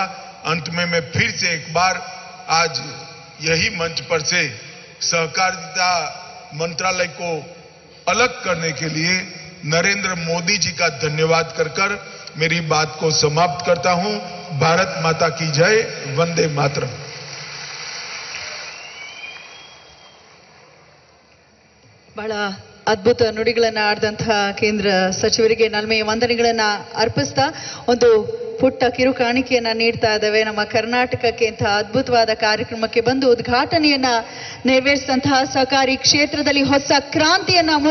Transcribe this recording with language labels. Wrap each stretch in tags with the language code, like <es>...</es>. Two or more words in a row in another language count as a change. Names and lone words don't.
<hi>अंत में मैं फिर से एक बार आज यही मंच पर से सहकारिता मंत्रालय को अलग करने के लिए नरेंद्र मोदी जी का धन्यवाद कर मेरी बात को समाप्त करता हूं। भारत माता की जय, वंदे मातरम।</hi> <kn>ಬಹಳ ಅದ್ಭುತ ನುಡಿಗಳನ್ನ ಆಡಿದಂತಹ ಕೇಂದ್ರ ಸಚಿವರಿಗೆ ನಲ್ಮೆಯ ವಂದನೆಗಳನ್ನ ಅರ್ಪಿಸ್ತಾ ಒಂದು ಪುಟ್ಟ ಕಿರು ಕಾಣಿಕೆಯನ್ನ ನೀಡ್ತಾ ಇದ್ದೇವೆ. ನಮ್ಮ ಕರ್ನಾಟಕಕ್ಕೆ ಇಂತಹ ಅದ್ಭುತವಾದ ಕಾರ್ಯಕ್ರಮಕ್ಕೆ ಬಂದು ಉದ್ಘಾಟನೆಯನ್ನ ನೆರವೇರಿಸಿದಂತಹ ಸಹಕಾರಿ ಕ್ಷೇತ್ರದಲ್ಲಿ ಹೊಸ ಕ್ರಾಂತಿಯನ್ನ</kn>